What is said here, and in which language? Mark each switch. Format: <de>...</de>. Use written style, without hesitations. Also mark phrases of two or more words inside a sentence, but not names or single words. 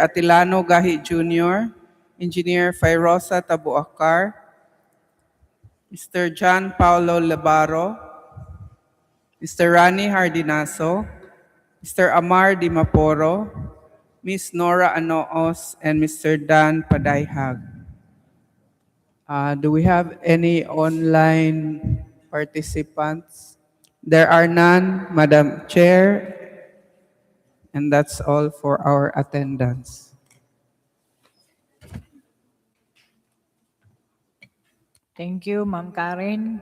<en>Atilano Gahi Jr., Engineer Fairosa Tabuakar, Mr. John Paulo Labaro, Mr. Rani Hardinaso, Mr. Amar Dimaporo, Ms. Nora Anoos, and Mr. Dan Padayhag. Do we have any online participants? There are none, Madam Chair, and that's all for our attendance. Thank you, Ma'am Karen.</en>